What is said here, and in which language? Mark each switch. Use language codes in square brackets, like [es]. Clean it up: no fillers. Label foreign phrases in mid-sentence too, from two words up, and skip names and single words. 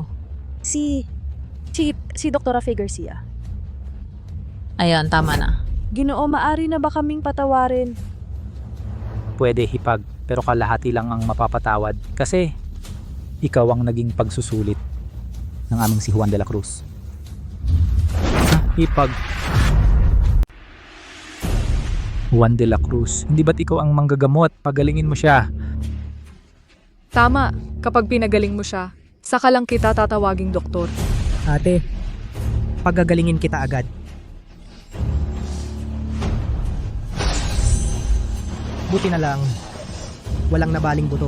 [tl] Si Dr. Faye Garcia. Ayan, tama na. Ginoo, maari na ba kaming patawarin? Pwede hipag, pero kalahati lang ang mapapatawad kasi ikaw ang naging pagsusulit ng aming si Juan de la Cruz. Hipag. Juan de la Cruz, hindi ba't ikaw ang manggagamot? Pagalingin mo siya. Tama, kapag pinagaling mo siya, saka lang kita tatawaging doktor. Ate, pagagalingin kita agad. Buti na lang, walang nabaling buto.